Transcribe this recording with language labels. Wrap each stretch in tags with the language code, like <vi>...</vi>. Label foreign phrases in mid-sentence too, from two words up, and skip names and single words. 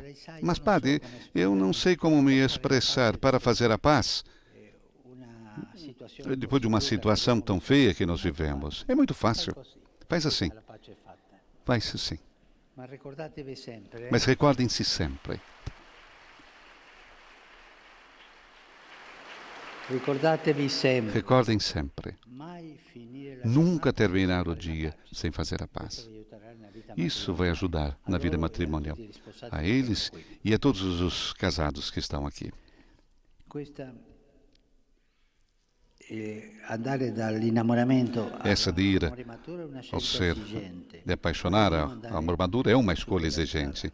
<pt>Mas, padre, eu não sei como me expressar para fazer a paz depois de uma situação tão feia que nós vivemos. É muito fácil. Faz assim. Faz assim. Mas recordem-se sempre.</pt> <it>Ricordatevi sempre.</it> <pt>Recordem sempre,</pt> <it>Mai finire la</it> <pt>nunca</pt> <it>giornata</it> <pt>terminar o</pt> <it>senza fare</it> <pt>dia</pt> <it>la pace.</it> <pt>sem fazer a paz. Isso Isso vai ajudar na vida matrimonial, a eles e a todos os casados que estão aqui. Essa de ir ao ser, de apaixonar ao amor maduro é uma escolha exigente.</pt>